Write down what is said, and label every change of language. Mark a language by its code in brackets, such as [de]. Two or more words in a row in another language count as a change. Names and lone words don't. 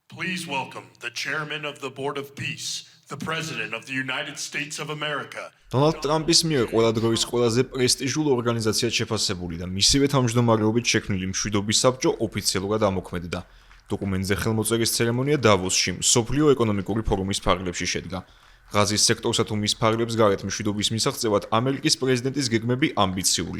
[en] Please welcome the chairman of the Board of Peace, the President of the United States of America. [ka] დონალდ ტრამპის მიერ ყველა დროის ყველაზე პრესტიჟულ ორგანიზაციად შეფასებული და მისივე თავმჯდომარეობით შექმნილი მშვიდობის საბჭო ოფიციალურად ამოქმედდა. დოკუმენტზე ხელმოწერის ცერემონია დავოსში, მსოფლიო ეკონომიკური ფორუმის ფარგლებში შედგა. ღაზის სექტორსა თუ მის ფარგლებს გარეთ მშვიდობის მისაღწევად ამერიკის პრეზიდენტის გეგმები ამბიციურია.